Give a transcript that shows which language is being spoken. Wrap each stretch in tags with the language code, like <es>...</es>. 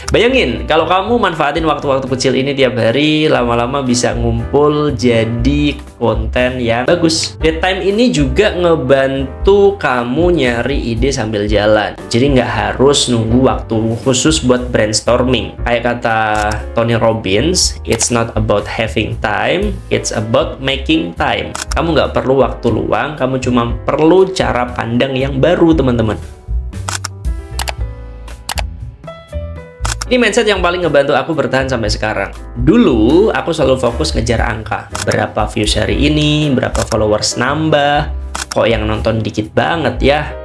<id>Bayangin, kalau kamu manfaatin waktu-waktu kecil ini tiap hari, lama-lama bisa ngumpul jadi konten yang bagus. Dead time ini juga ngebantu kamu nyari ide sambil jalan. Jadi nggak harus nunggu waktu khusus buat brainstorming. Kayak kata</id> <en>Tony Robbins, it's not about having time, it's about making time.</en> <id>Kamu nggak perlu waktu luang, kamu cuma perlu cara pandang yang baru, teman-teman. Ini mindset yang paling ngebantu aku bertahan sampai sekarang. Dulu, aku selalu fokus ngejar angka. Berapa views hari ini, berapa followers nambah, kok yang nonton dikit banget ya.</id>